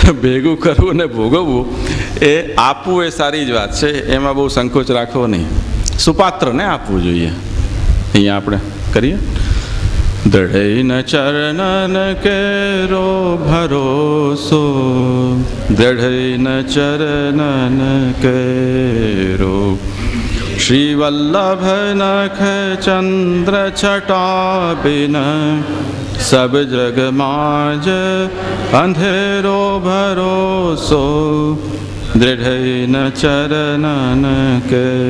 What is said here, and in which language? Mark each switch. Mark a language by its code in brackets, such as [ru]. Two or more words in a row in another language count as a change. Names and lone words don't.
[gu] ભેગું કરવું ને ભોગવવું એ આપવું એ સારી જ વાત છે, એમાં બહુ સંકોચ રાખવો નહીં. સુપાત્રને આપવું જોઈએ. અહીંયા આપણે કરીએ. [bra] दृढ़ैन चरणन केरो भरोसो, दृढ़ैन चरणन केरो. श्री वल्लभ नख चंद्र छटा बिन, सब जग माज अंधेरो भरोसो, दृढ़ चरणन के.